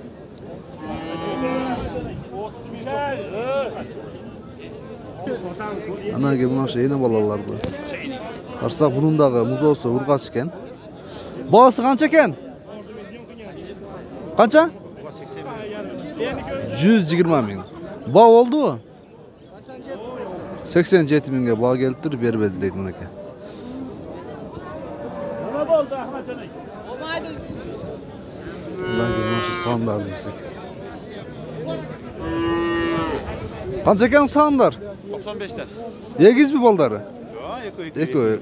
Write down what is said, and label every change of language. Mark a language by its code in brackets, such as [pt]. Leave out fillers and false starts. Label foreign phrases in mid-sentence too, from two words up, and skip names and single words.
[ky] Анан кийин мына ушу эне балаларды карасак, бунун дагы музоосу ургач экен. Баасы канча экен? Канча? 120 миң. Ба болдубу? 87 миңге ба келиптир, бербеди дейт мынакей. [uz] Nima bo'ldi Ahmadjon? Bo'lmaydi. Mana shu sonlar desek. Qancha ekan sonlar? 95 ta. Egizmi boldari? Yo'q,